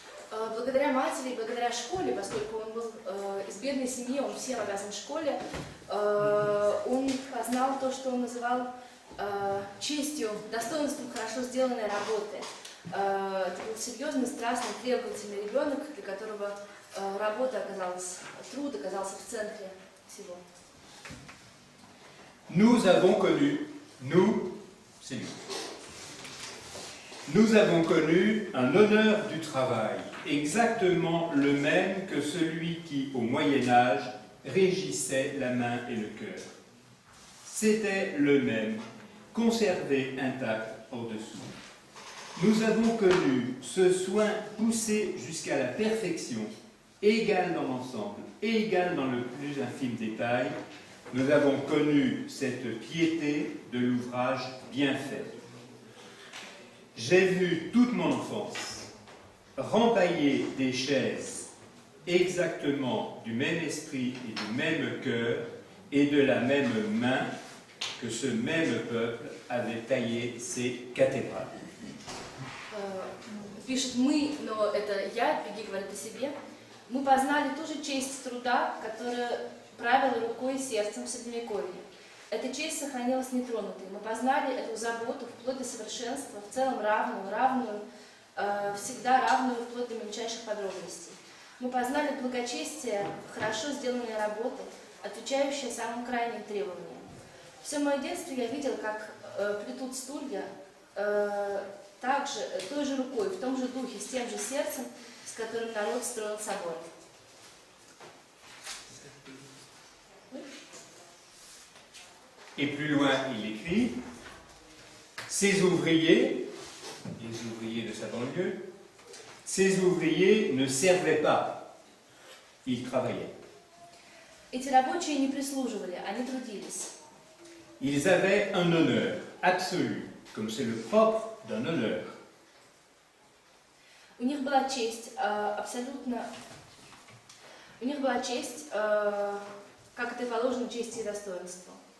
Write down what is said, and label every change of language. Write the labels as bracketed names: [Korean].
[Russian] Благодаря матери и благодаря школе, поскольку он был из бедной семьи, он всем обязан школе, он познал то, что он называл честью, достоинством хорошо сделанной работы. Это был серьезный, страстный, требовательный ребенок, для которого работа оказалась, труд оказался в центре всего. [French] Nous avons connu, c'est lui. Nous avons connu un honneur du travail, exactement le même que celui qui, au Moyen-Âge, régissait la main et le cœur. C'était le même, conservé intact au-dessous. Nous avons connu ce soin poussé jusqu'à la perfection, égal dans l'ensemble, égal dans le plus infime détail. Nous avons connu cette piété de l'ouvrage bien fait. J'ai vu toute mon enfance rempailler des chaises exactement du même esprit et du même cœur et de la même main que ce même peuple avait taillé ses cathédrales. [Russian] Пишет мы, но это я, Пеги говорит о себе. Мы познали ту же честь труда, которая правила рукой и сердцем в Средневековье. Эта честь сохранилась нетронутой. Мы познали эту заботу вплоть до совершенства, в целом равную, всегда равную вплоть до мельчайших подробностей. Мы познали благочестие, хорошо сделанные работы, отвечающие самым крайним требованиям. Все мое детство я видел, как плетут стулья, также той же рукой, в том же духе, с тем же сердцем, с которым народ строил собор. [French] Et plus loin, il écrit, ces ouvriers, les ouvriers de sa banlieue, ces ouvriers ne servaient pas, ils travaillaient. [Russian] Эти рабочие не прислуживали, они трудились. [French] Ils avaient un honneur absolu, comme c'est le propre d'un honneur. [Russian] У них была честь абсолютно... У них была честь, как это и положено, чести и достоинству.